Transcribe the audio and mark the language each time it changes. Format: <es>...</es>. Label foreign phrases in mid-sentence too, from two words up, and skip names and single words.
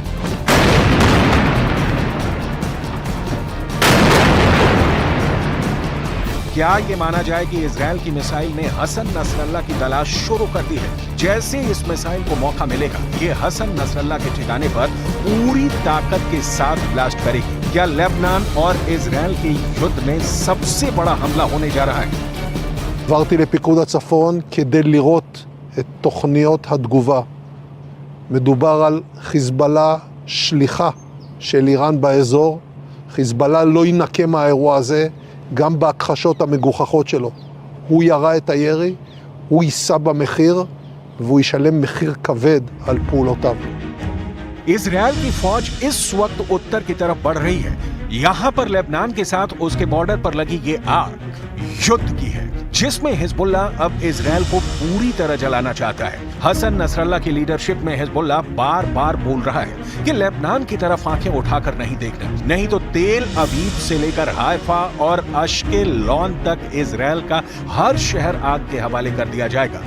<hi>क्या ये माना जाए कि इजराइल की मिसाइल ने हसन नसरल्लाह की तलाश शुरू कर दी है? जैसे इस मिसाइल को मौका मिलेगा, ये हसन नसरल्लाह के ठिकाने पर पूरी ताकत के साथ ब्लास्ट करेगी। क्या लेबनान और इजराइल के युद्ध में सबसे बड़ा हमला होने जा रहा है?</hi> <he>עברתי לפיקוד הצפון כדי לראות את תוכניות התגובה. מדובר על חיזבאללה שליחה של איראן באזור. חיזבאללה לא ינקה מהאירוע הזה, גם בהכחשות המגוחכות שלו. הוא ירה את הירי, הוא יישא במחיר, והוא ישלם מחיר כבד על פעולותיו.</he> <hi>इजराइल की फौज इस वक्त उत्तर की तरफ बढ़ रही है। यहाँ पर लेबनान के साथ उसके बॉर्डर पर लगी ये आग युद्ध की है, जिसमें हिजबुल्लाह अब इजराइल को पूरी तरह जलाना चाहता है। हसन नसरल्लाह की लीडरशिप में हिजबुल्लाह बार बार बोल रहा है कि लेबनान की तरफ आंखें उठाकर नहीं देखना, नहीं तो तेल अवीव से लेकर हाइफा और अश्केलॉन तक इजराइल का हर शहर आग के हवाले कर दिया जाएगा।</hi>